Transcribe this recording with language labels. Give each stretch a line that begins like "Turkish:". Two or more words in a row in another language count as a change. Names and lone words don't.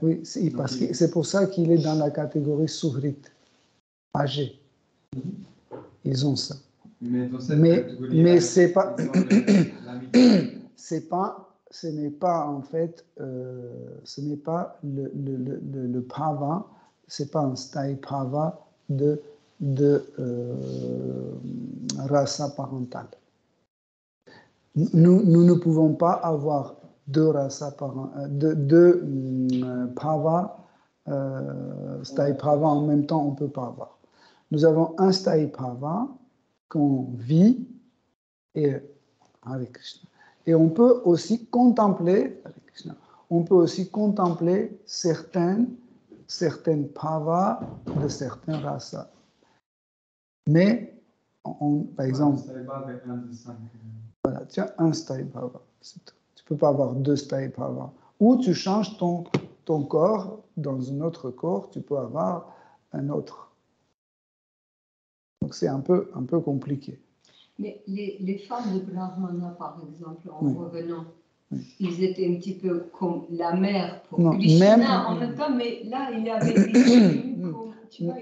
French: Oui, parce que c'est pour ça qu'il est dans la catégorie Suhrit, âgé. Ils ont ça. Mais c'est pas, ce n'est pas en fait, ce n'est pas le bhava, c'est pas un
Sanskrit: स्थायि भाव
French: de rasa parentale. Nous ne pouvons pas avoir deux rasa deux bhava,
Sanskrit: स्थायि भाव
French: en même temps, on ne peut pas avoir. Nous avons un
Sanskrit: स्थायि भाव
French: qu'on vit et
Sanskrit: हरे कृष्ण.
French: Et on peut aussi contempler,
Sanskrit: हरे कृष्ण,
French: on peut aussi contempler certaines bhavas de certains rasas. Mais, par exemple, voilà, tu as un
Sanskrit: स्थायि भाव,
French: c'est tout. Tu ne peux pas avoir deux
Sanskrit: स्थायि भाव.
French: Ou tu changes ton corps dans un autre corps, tu peux avoir un autre. Donc c'est un peu compliqué. Mais les femmes de Brahmana, par exemple, en revenant, ils étaient un petit peu comme la mère pour Krishna en même temps, mais là, il y avait des tu vois,